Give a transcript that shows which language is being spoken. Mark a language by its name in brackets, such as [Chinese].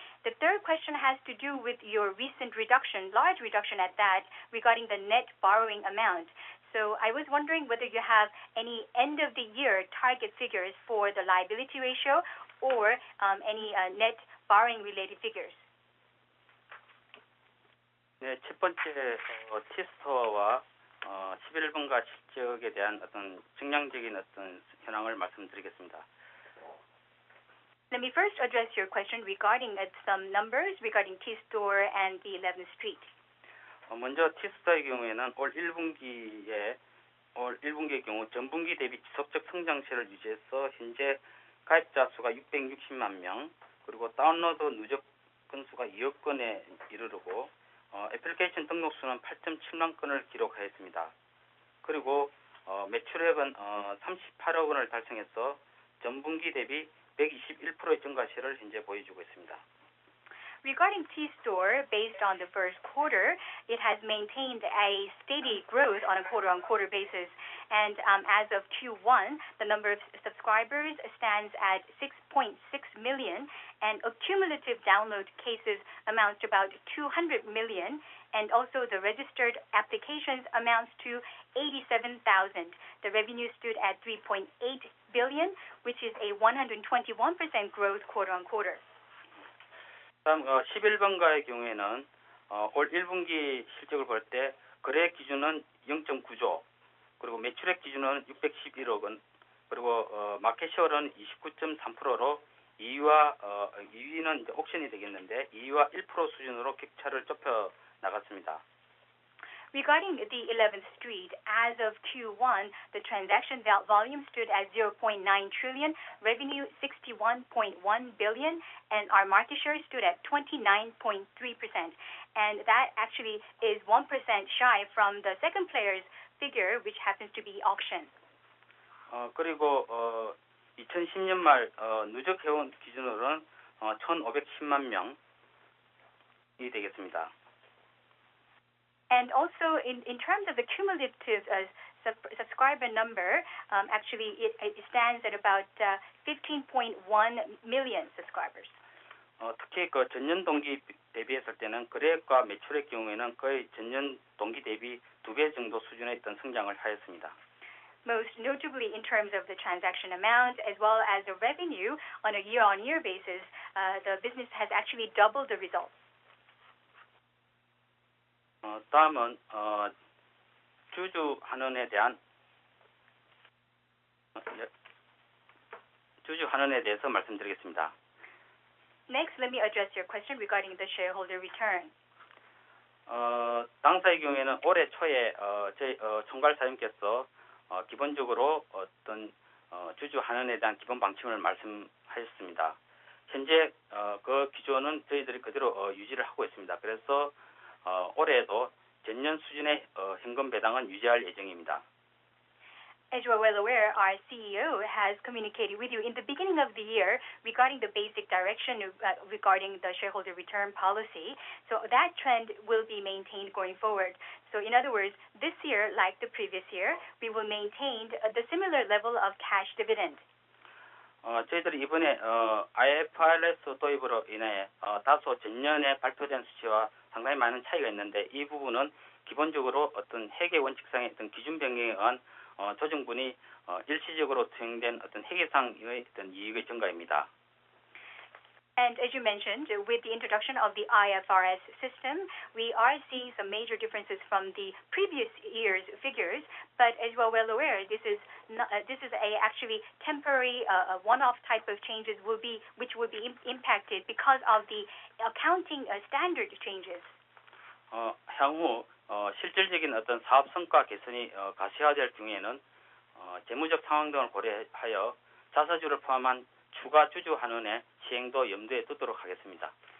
[English] The third question has to do with your recent reduction, large reduction at that, regarding the net borrowing amount. So I was wondering whether you have any end of the year target figures for the liability ratio or any net borrowing related figures. [Korean] 네, 첫 번째 T스토어와 11번가 실적에 대한 어떤 정량적인 어떤 현황을 말씀드리겠습니다. [English] Let me first address your question regarding some numbers regarding T-Store and the 11th Street. [Korean] 먼저 T스토어의 경우에는 올 1분기의 경우 전분기 대비 지속적 성장세를 유지해서 현재 가입자 수가 660만 명, 그리고 다운로드 누적 건수가 2억 건에 이르르고 애플리케이션 등록 수는 8.7만 건을 기록하였습니다. 그리고 매출액은 38억 원을 달성해서 전분기 대비 121%의 증가세를 현재 보여주고 있습니다. [English] Regarding T-Store, based on the first quarter, it has maintained a steady growth on a quarter-on-quarter basis. And as of Q1, the number of subscribers stands at 6.6 million, and accumulative download cases amounts to about 200 million, and also the registered applications amounts to 87,000. The revenue stood at 3.8 billion, which is a 121% growth quarter on quarter. [Korean] 다음 11번가의 경우에는 올 1분기 실적을 볼 때 거래 기준은 0.9조, 그리고 매출액 기준은 611억 원, 그리고 마켓시어는 29.3%로 2위는 이제 옥션이 되겠는데 2위와 1% 수준으로 격차를 좁혀 나갔습니다. [English] Regarding the 11th Street, as of Q1, the transaction volume stood at 0.9 trillion, revenue 61.1 billion, and our market share stood at 29.3%. And that actually is 1% shy from the second player's figure, which happens to be auction. [Korean] 그리고 2010년 말 누적 회원 기준으로는 1,510만 명이 되겠습니다. [English] And also, in terms of the cumulative subscriber number, actually it stands at about 15.1 million subscribers. [Korean] 특히 그 전년 동기 대비했을 때는 거래액과 매출의 경우에는 거의 전년 동기 대비 2배 정도 수준에 있던 성장을 하였습니다. [English] Most notably in terms of the transaction amount as well as the revenue on a year-on-year basis, the business has actually doubled the results. [Korean] 다음은 주주 환원에 대해서 말씀드리겠습니다. [English] Next, let me address your question regarding the shareholder return. [Korean] 당사의 경우에는 올해 초에 저희 총괄 사장님께서 기본적으로 어떤 주주 환원에 대한 기본 방침을 말씀하셨습니다. 현재 그 기조는 저희들이 그대로 유지를 하고 있습니다. 그래서 올해에도 전년 수준의 현금 배당은 유지할 예정입니다. [English] As you are well aware, our CEO has communicated with you in the beginning of the year regarding the basic direction regarding the shareholder return policy. So that trend will be maintained going forward. So in other words, this year, like the previous year, we will maintain the similar level of cash dividend. [Korean] 저희들이 이번에 IFRS 도입으로 인해 다소 전년에 발표된 수치와 상당히 많은 차이가 있는데 이 부분은 기본적으로 어떤 회계 원칙상의 어떤 기준 변경에 의한 조정분이 일시적으로 투영된 어떤 회계상의 어떤 이익의 증가입니다. [English] And as you mentioned, with the introduction of the IFRS system, we are seeing some major differences from the previous year's figures. But as you are well aware, this is actually temporary, one-off type of changes which will be impacted because of the accounting standard changes. [Korean] 향후 실질적인 어떤 사업 성과 개선이 가시화될 경우에는 재무적 상황 등을 고려하여 자사주를 포함한 추가 주주 환원의 시행도 염두에 두도록 하겠습니다.